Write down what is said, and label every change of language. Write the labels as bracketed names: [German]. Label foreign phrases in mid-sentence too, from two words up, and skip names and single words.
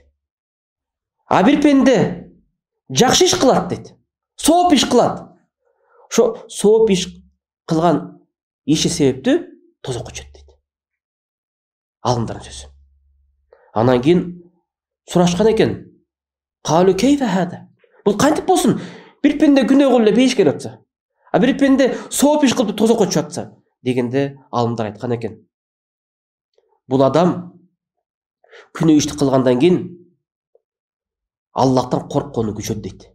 [Kyrgyz] А бир пенде жакшы иш кылат дейт. Сооп иш кылат. Ошо сооп иш кылган иши себептүү тозокко түшөт дейт. Алымдардын сөзү. Анан кийин сурашкан экен. [Arabic] قالوا كيف هذا. [Kyrgyz] Бул кантип болсун? Бир пенде күнөө кылып эле бейишке кирип атса, а бир пенде сооп иш кылып тозокко түшүп атса дегенде алымдар айткан экен. Бул адам күнөө ишти кылгандан кийин Аллахтан корккону күчөт дейт.